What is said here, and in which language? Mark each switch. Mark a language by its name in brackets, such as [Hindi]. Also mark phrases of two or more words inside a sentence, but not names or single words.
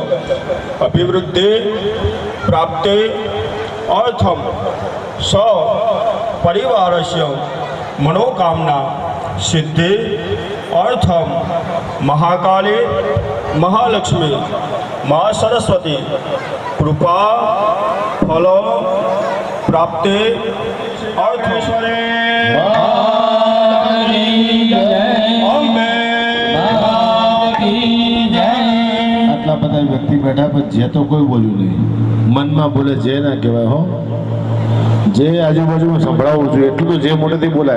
[Sanskrit] अभिवृद्धि प्राप्ति अर्थम स परिवारस्य मनोकामना सिद्धि अर्थम महाकाली महालक्ष्मी माँ सरस्वती कृपा फल प्राप्ति अर्थेश्वरे [Gujarati] આટલા બધા વ્યક્તિ બેઠા પણ જે તો કોઈ બોલ્યું નહીં. મનમાં બોલે જે ના કહેવાય હો. જે આજુબાજુમાં સંભળાવવું જોઈએ એટલું તો જે મોટેથી બોલાય.